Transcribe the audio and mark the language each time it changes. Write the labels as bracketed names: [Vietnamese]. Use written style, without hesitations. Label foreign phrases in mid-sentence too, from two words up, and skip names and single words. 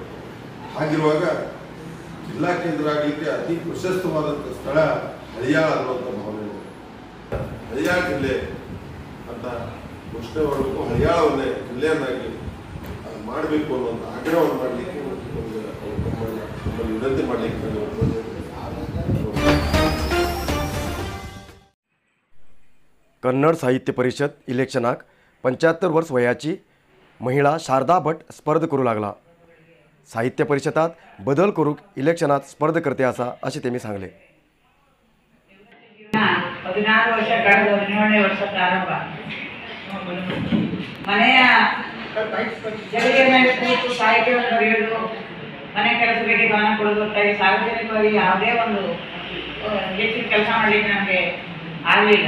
[Kannada] ಹಾಗಿರುವಾಗ ಜಿಲ್ಲಾ ಕೇಂದ್ರ ಆಗಲಿಕ್ಕೆ ಅತಿ ಪ್ರಶಸ್ತವಾದಂಥ ಸ್ಥಳ ಹಳಿಯಾಳ ಅನ್ನುವಂಥ ಭಾವನೆ ಇದೆ। ಹಳಿಯಾಳ ಜಿಲ್ಲೆ ಅಂತ ಘೋಷಣೆ ಮಾಡಬೇಕು, ಹಳಿಯಾಳವನ್ನೇ ಜಿಲ್ಲೆಯನ್ನಾಗಿ ಮಾಡಬೇಕು ಅನ್ನುವಂಥ ಆಗ್ರಹವನ್ನು ಮಾಡಲಿಕ್ಕೆ ನಮ್ಮಲ್ಲಿ ವಿನಂತಿ ಮಾಡಲಿಕ್ಕೆ [Konkani] कन्नड साहित्य परिषद इलेक्शनाक 75 वर्स वयाची महिला शारदा भट स्पर्ध करू लागला। साहित्य परिषदात बदल करूक इलेक्शनात स्पर्ध करते आसा अशें तेमी सांगले। [Kannada] 16 ವರ್ಷ ಕಳೆದು 17ನೇ ವರ್ಷ ಪ್ರಾರಂಭ ಮನೆಯ ಜಗತ್ತಿನ ಮೇಲೆ ಕೂತು ಸಾಹಿತ್ಯವನ್ನು ಬರೆಯೋದು, ಮನೆ ಕೆಲಸಗಳಿಗೆ ಗಮನ ಕೊಡೋದು, ಸಾರ್ವಜನಿಕವಾಗಿ ಯಾವುದೇ ಒಂದು ಹೆಚ್ಚಿನ ಕೆಲಸ ಮಾಡಲಿಕ್ಕೆ ನಮಗೆ ಆಗಲಿಲ್ಲ।